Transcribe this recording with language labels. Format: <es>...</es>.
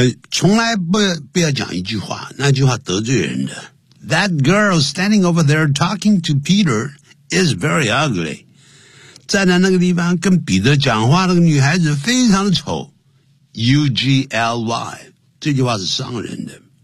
<zh>从来不要讲一句话，那句话得罪人的。</zh> <en>That girl standing over there talking to Peter is very ugly.</en> <zh>站在那个地方跟彼得讲话的女孩子非常的丑 ,UGLY, 这句话是伤人的。</zh>